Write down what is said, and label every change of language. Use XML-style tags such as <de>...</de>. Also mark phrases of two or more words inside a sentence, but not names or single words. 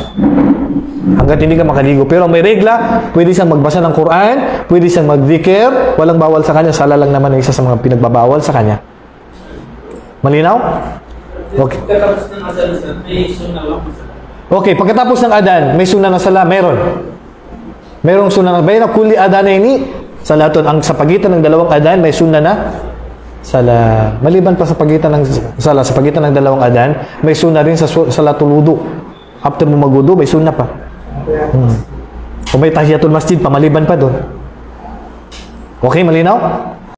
<tl>Hanggat hindi ka makaligo. Pero may regla, pwede siyang magbasa ng Quran, pwede siyang magdikir, walang bawal sa kanya, sala lang naman ang isa sa mga pinagbabawal sa kanya. Malinaw? Okay. Okay, pagkatapos ng adan, may sunnah na sala, meron. Merong sunnah na</tl> <ar>بين كل أذانين صلاة.</ar> <tl>Ang sa pagitan ng dalawang adan may sunnah na sala. Maliban pa sa pagitan ng sala, sa pagitan ng dalawang adan, may sunnah rin sa</tl> <ar>صلاة الوضوء.</ar> <tl>After mo magwudu, may sunnah pa. Kung may</tl> <ar>تحية المسجد</ar> <tl>pa, maliban pa doon. Okay, malinaw?</tl>